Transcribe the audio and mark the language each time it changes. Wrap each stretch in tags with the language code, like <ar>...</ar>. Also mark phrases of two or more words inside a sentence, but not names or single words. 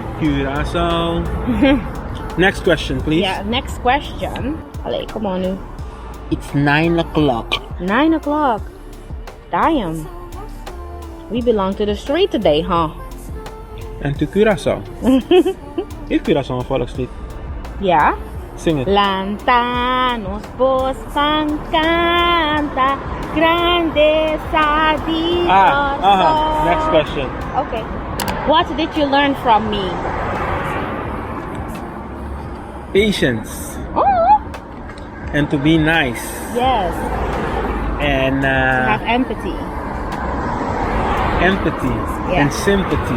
<en>Curacao. Next question, please. Yeah, next question. Allee, come on nu. It's 9 o'clock. 9 o'clock. Damn. We belong to the street today, huh? And to Curacao.</en> <nl>Is Curacao een volkslied? Ja.</nl> <en>Sing it.</en> <pap>Lantanos vos van canta grandeza Dios.</pap> <en>Next question. Okay. What did you learn from me? Patience. Oh. And to be nice. Yes. and have empathy. empathy and sympathy.</en>